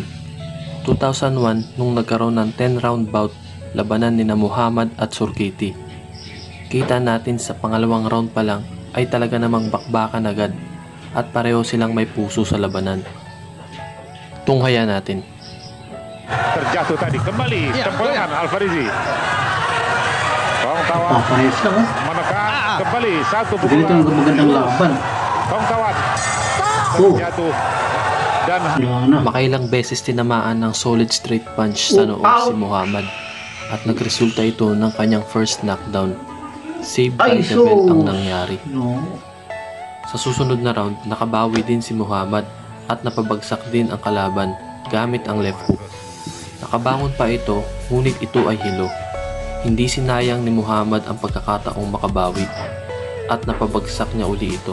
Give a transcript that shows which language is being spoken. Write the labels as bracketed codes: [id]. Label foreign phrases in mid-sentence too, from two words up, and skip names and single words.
[tl] 2001 nung nagkaroon ng 10-round bout labanan ni na Muhammad at Surkiti. Kita natin sa pangalawang round pa lang ay talaga namang bakbakan agad at pareho silang may puso sa labanan. Tunghayan natin. [id] Terjatuh tadi kembali tembakan Alfarizi. Tong Tawat [tl] Papayos lang, oh. [id] menekan kembali satu [tl] Ganito ang [id] pukulan. [tl] magandang laban. Tong Tawat Oh, [id] terjatuh dan [tl] wala na. Makailang beses tinamaan ng [en] solid straight punch [tl] sa noo si Muhammad at nagresulta ito ng kanyang [en] first knockdown. Save by the bell [tl] ang nangyari. No. Sa susunod na round, nakabawi din si Muhammad at napabagsak din ang kalaban gamit ang [en] left hook. [tl] Nakabangon pa ito, ngunit ito ay hilo. Hindi sinayang ni Muhammad ang pagkakataong makabawi at napabagsak niya uli ito.